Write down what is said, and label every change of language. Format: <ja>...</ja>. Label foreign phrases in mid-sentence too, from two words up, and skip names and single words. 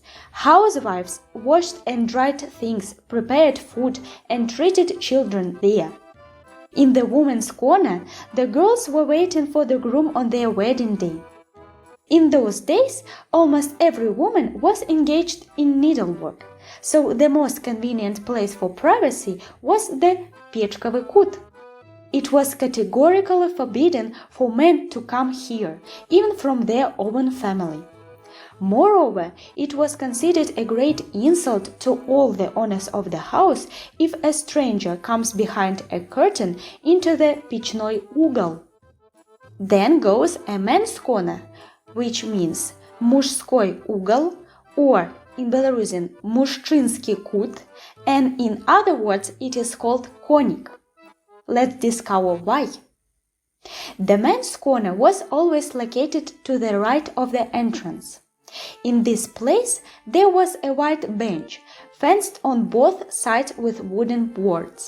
<en>Housewives washed and dried things, prepared food, and treated children there. In the women's corner, the girls were waiting for the groom on their wedding day. In those days, almost every woman was engaged in needlework, so the most convenient place for privacy was the</en> <be>печковый кут.</be> <en>It was categorically forbidden for men to come here, even from their own family. Moreover, it was considered a great insult to all the owners of the house if a stranger comes behind a curtain into the</en> <ru>печной угол.</ru> <en>Then goes a men's corner, which means</en> <ru>мужской угол,</ru> <en>or in Belarusian</en> <be>мужчинский кут,</be> <en>and in other words it is called коник. Let's discover why. The men's corner was always located to the right of the entrance. In this place there was a wide bench, fenced on both sides with wooden boards.</en>